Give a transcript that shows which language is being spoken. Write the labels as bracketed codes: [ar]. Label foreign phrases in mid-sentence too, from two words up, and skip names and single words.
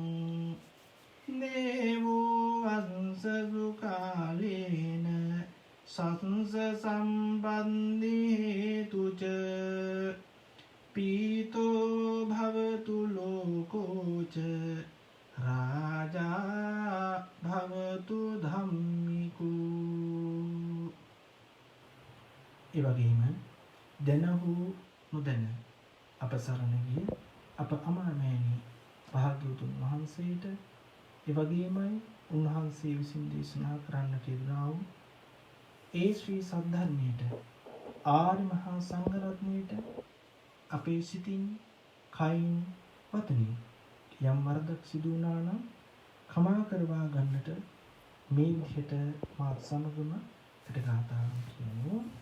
[pi] දේවෝ වංශසු කාලේන සත්ස සම්බන්ධි හේතුච පීතෝ භවතු ලෝකෝච රාජා භවතු ධම්මිකෝ. [si] ඒ වගේම දැන හෝ නොදැන අප සරණ ගිය අප අමරණීය භාග්‍යවතුන් වහන්සේට ඒ වගේමයි උන්වහන්සේ විසින් දේශනා කරන්නට යෙදුනා වූ ඒ ශ්‍රී සද්ධර්මයට ආර්ය මහා සංඝරත්නයට අපේ සිතින් කයින් වතනින් යම් වරදක් සිදු වුණා නම් කමා කරවා ගන්නට මේ විදිහට මාත් සමගම පිටගාතාවන් කියමු.